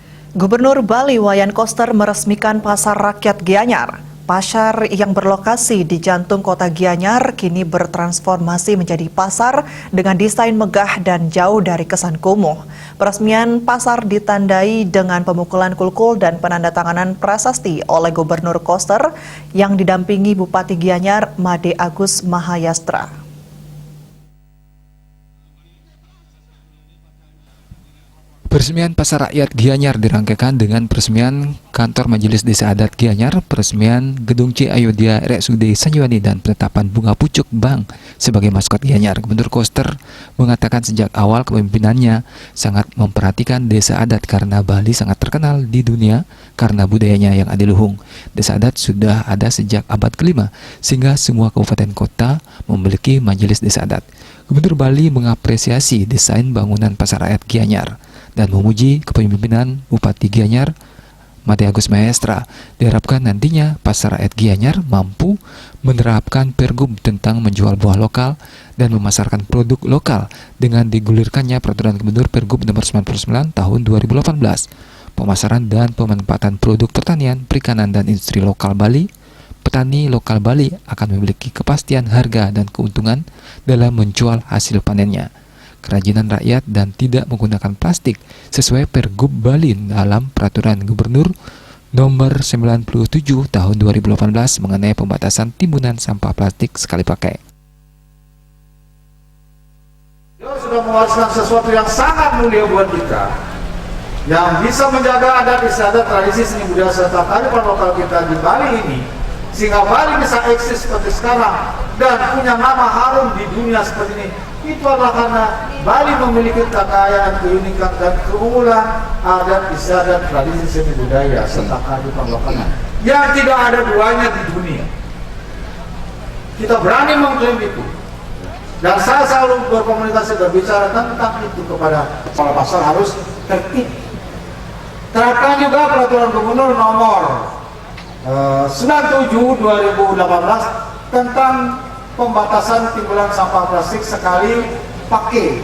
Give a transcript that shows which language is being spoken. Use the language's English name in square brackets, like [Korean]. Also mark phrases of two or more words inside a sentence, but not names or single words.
[Indonesian] Gubernur Bali Wayan Koster meresmikan Pasar Rakyat Gianyar. Pasar yang berlokasi di jantung kota Gianyar kini bertransformasi menjadi pasar dengan desain megah dan jauh dari kesan kumuh. Peresmian pasar ditandai dengan pemukulan kulkul dan penandatanganan prasasti oleh Gubernur Koster yang didampingi Bupati Gianyar Made Agus Mahayastra. Peresmian Pasar Rakyat Gianyar dirangkaikan dengan peresmian Kantor Majelis Desa Adat Gianyar, peresmian Gedung C Ayodhya RSUD Sanjewani, dan penetapan bunga pucuk Bank sebagai maskot Gianyar. Gubernur Koster mengatakan sejak awal kepemimpinannya sangat memperhatikan desa adat karena Bali sangat terkenal di dunia karena budayanya yang adiluhung. Desa adat sudah ada sejak abad ke-5 sehingga semua kabupaten kota memiliki majelis desa adat. Gubernur Bali mengapresiasi desain bangunan Pasar Rakyat Gianyar dan memuji kepemimpinan Bupati Gianyar Made Agus Mahayastra. Diharapkan nantinya Pasar Rakyat Gianyar mampu menerapkan pergub tentang menjual buah lokal dan memasarkan produk lokal dengan digulirkannya peraturan Gubernur Pergub nomor 99 tahun 2018. Pemasaran dan pemanfaatan produk pertanian, perikanan, dan industri lokal Bali. Petani lokal Bali akan memiliki kepastian harga dan keuntungan dalam menjual hasil panennya. Kerajinan rakyat dan tidak menggunakan plastik sesuai Pergub Bali dalam Peraturan Gubernur Nomor 97 Tahun 2018 mengenai pembatasan timbunan sampah plastik sekali pakai. Dia sudah mewariskan sesuatu yang sangat mulia buat kita, yang bisa menjaga adat istiadat, tradisi, seni budaya serta kearifan lokal kita di Bali ini, sehingga Bali bisa eksis seperti sekarang dan punya nama harum di dunia seperti ini. Itu adalah karena Bali memiliki kekayaan, keunikan, dan keunggulan adat istiadat, tradisi, seni budaya serta kearifan lokalnya yang tidak ada duanya di dunia. Kita berani mengklaim itu, dan saya selalu berkomunikasi berbicara tentang itu kepada kepala pasar harus tertib. Terapkan juga Peraturan Gubernur Nomor 97 2018 tentang pembatasan timbunan sampah plastik sekali pakai.